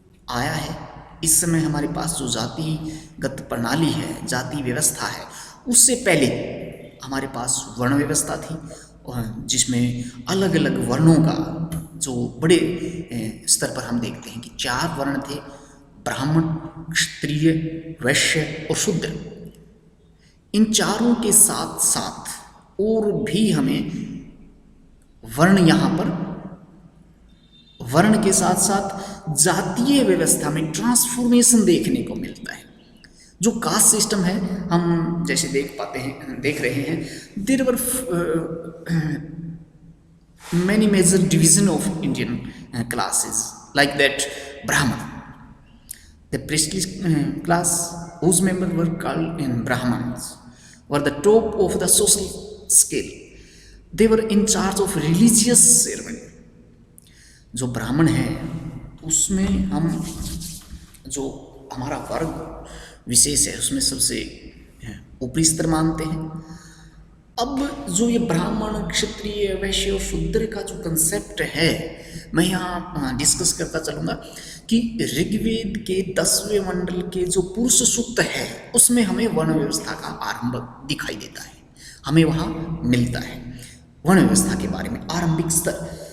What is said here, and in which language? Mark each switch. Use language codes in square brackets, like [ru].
[hi] आया है इस समय हमारे पास जो जातिगत प्रणाली है, जाति व्यवस्था है, उससे पहले हमारे पास वर्ण व्यवस्था थी, जिसमें अलग अलग वर्णों का जो बड़े स्तर पर हम देखते हैं कि 4 वर्ण थे: ब्राह्मण, क्षत्रिय, वैश्य और शूद्र। इन चारों के साथ साथ और भी हमें वर्ण, यहाँ पर वर्ण के साथ साथ जातीय व्यवस्था में ट्रांसफॉर्मेशन देखने को मिलता है। जो कास्ट सिस्टम है, हम जैसे देख रहे हैं, [en] There were many major division of Indian classes, like that Brahman, the priestly class whose members were called in Brahmans, were the top of the social scale. They were in charge of religious ceremony. [hi] जो ब्राह्मण है उसमें हम जो हमारा वर्ग विशेष है उसमें सबसे ऊपरी स्तर मानते हैं। अब जो ये ब्राह्मण, क्षत्रिय, वैश्य और शूद्र का जो कंसेप्ट है, मैं यहाँ डिस्कस करता चलूँगा कि ऋग्वेद के 10वें मंडल के जो पुरुष सूक्त है उसमें हमें वर्ण व्यवस्था का आरंभ दिखाई देता है, हमें वहाँ मिलता है वर्ण व्यवस्था के बारे में आरंभिक स्तर।